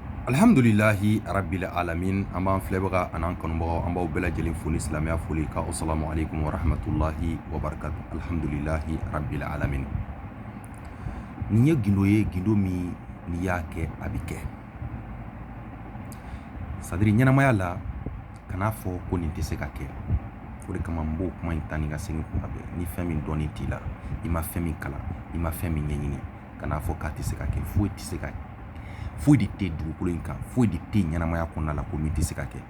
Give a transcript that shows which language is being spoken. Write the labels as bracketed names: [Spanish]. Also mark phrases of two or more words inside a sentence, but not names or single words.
[Arabic] الحمد لله رب العالمين [Bambara] an b'an filɛbaga an'an kanubagaw an b'aw bɛɛ lajɛlen fo ni silamɛya foli ka [Arabic] السلام عليكم ورحمة الله وبركاته. الحمد لله رب العالمين. [Bambara] Nin ye gindo ye, gindo min n'i y'a kɛ a bɛ kɛ. [French] C'est-à-dire [Bambara] ɲɛnamaya la kan'a fɔ ko nin tɛ se ka kɛ. O de kama n b'o kuma in ta ni ka segin kuma bɛɛ. Ni fɛn min dɔnnen t'i la, i ma fɛn min kalan, i ma fɛn min ɲɛɲini, kan'a fɔ k'a tɛ se ka kɛ. Foyi tɛ se ka kɛ. Foyi de tɛ dugukolo in kan, foyi de tɛ ɲɛnamaya kɔnɔna la ko min tɛ se ka kɛ.